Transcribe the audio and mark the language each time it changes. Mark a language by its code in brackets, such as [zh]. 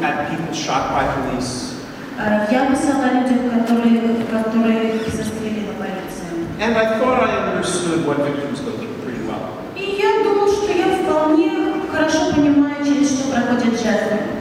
[en] At people shot by police. [ru] Я писала о людях, которые застрелили полицию. [en] And I thought I understood what victims go through pretty well. [ru] И я думала, что я вполне хорошо понимаю, через что проходят жертвы.